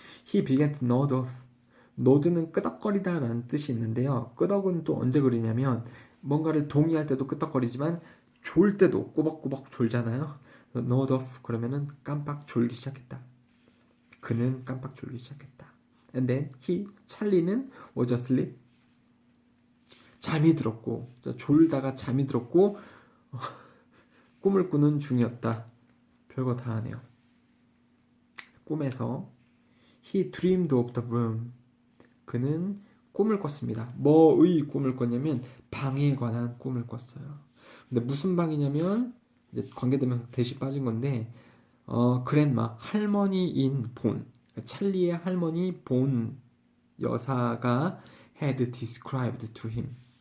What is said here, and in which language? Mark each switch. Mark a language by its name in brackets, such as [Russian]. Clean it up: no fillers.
[English] He began to nod off. [Korean] nod는 끄덕거리다 라는 뜻이 있는데요. 끄덕은 또 언제 그리냐면 뭔가를 동의할 때도 끄덕거리지만 졸 때도 꾸벅꾸벅 졸잖아요. nod off 그러면은 깜빡 졸기 시작했다. 그는 깜빡 졸기 시작했다. [English] And then 찰리는 was asleep. [Korean] 잠이 들었고 졸다가 잠이 들었고 꿈을 꾸는 중이었다. 별거 다 하네요. 꿈에서 [English] he dreamed of the room. [Korean] 그는 꿈을 꿨습니다. 뭐의 꿈을 꿨냐면 방에 관한 꿈을 꿨어요. 근데 무슨 방이냐면 이제 관계되면서 대시 빠진 건데 그랜마 할머니인 본 찰리의 할머니 본 여사가 [English] had described to him.